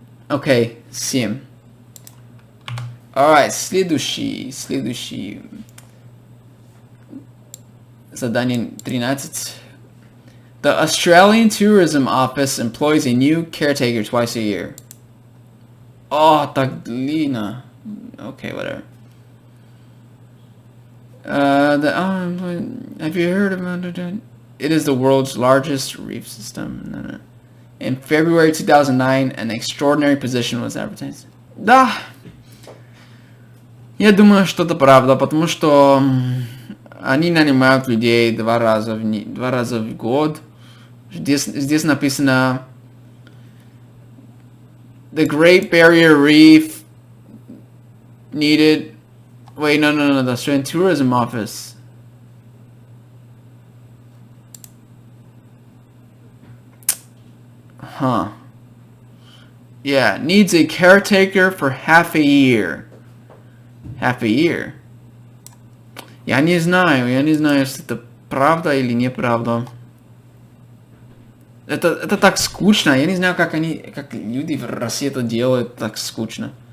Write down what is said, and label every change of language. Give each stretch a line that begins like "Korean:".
English: Okay, 7. Alright,
Russian: следующий. Задание 13.
English: The Australian Tourism Office employs a new caretaker twice a year. Oh,
Russian: так длинно.
English: Okay, whatever. Have you heard about it? It is the world's largest reef system. In February 2009, an extraordinary position was advertised.
Russian: Да. Я думаю, что это правда, потому что они нанимают людей 2 раза в год. Здесь написано
English: The Great Barrier Reef needed Wait, no, the student tourism office. Huh. Yeah, needs a caretaker for half a year. Half a year.
Russian: Я не знаю, если это правда или неправда. Это так скучно. Я не знаю, как люди в России это делают так скучно.